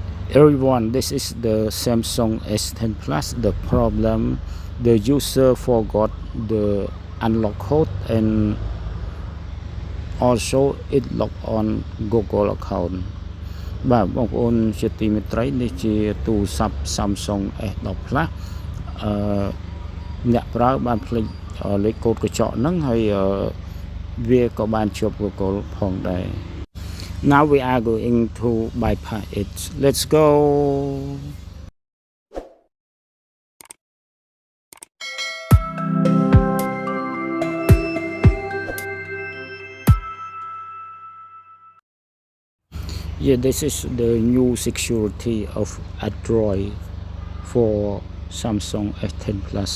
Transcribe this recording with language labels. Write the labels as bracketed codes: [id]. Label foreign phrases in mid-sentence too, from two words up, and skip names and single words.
[en] Everyone, this is the Samsung S10 Plus. The problem, the user forgot the unlock code and also it locked on Google account. [km] បាទបងប្អូនជាទីមេត្រីនេះជាទូរស័ព្ទ Samsung S10 Plus អ្នកប្រើបានភ្លេចលេខកូដកញ្ចក់ហ្នឹងហើយវាក៏បានជាប់ Google ផងដែរ [en] Now we are going to bypass it. Let's go. Yeah, this is the new security of Android for Samsung S10 Plus.